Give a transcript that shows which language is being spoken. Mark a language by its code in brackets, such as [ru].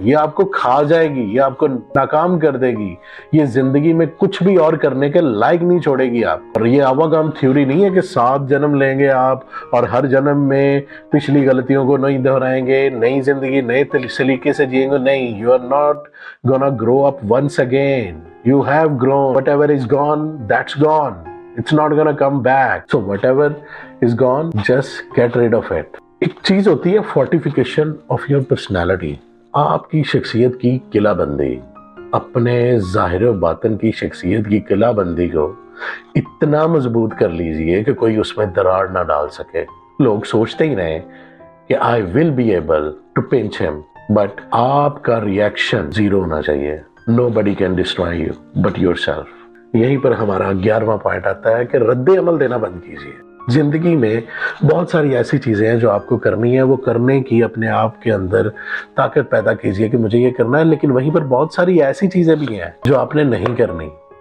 [hi] ये आपको खा जाएगी, ये आपको नाकाम कर देगी, ये जिंदगी में कुछ भी और करने के लायक नहीं छोड़ेगी आप। और ये आवागम थ्योरी नहीं है कि 7 जन्म लेंगे आप और हर जन्म में पिछली गलतियों को नहीं दोहराएंगे, नई जिंदगी नए तरीके से जिएंगे। [en] नहीं, you are not gonna grow up once again. You have grown. Whatever is gone, that's gone. It's not gonna come back. So whatever is gone, just get rid of it. [hi] एक चीज होती है [en] fortification of your personality. [hi] आपकी शख्सियत की किलाबंदी, अपने ज़ाहिर व बातन की शख्सियत की किलाबंदी को इतना मजबूत कर लीजिए कि कोई उसमें दरार ना डाल सके। लोग सोचते ही रहे कि [en] I will be able to pinch him, but [hi] आपका रिएक्शन जीरो होना चाहिए। [en] Nobody can destroy you but yourself. [hi] यहीं पर हमारा 11वां पॉइंट आता है कि रद्द अमल देना बंद कीजिए। जिंदगी में बहुत सारी ऐसी चीजें हैं जो आपको करनी है, वो करने की अपने आप के अंदर ताकत पैदा कीजिए कि मुझे ये करना है। लेकिन वहीं पर बहुत सारी ऐसी चीजें भी हैं जो आपने नहीं करनी।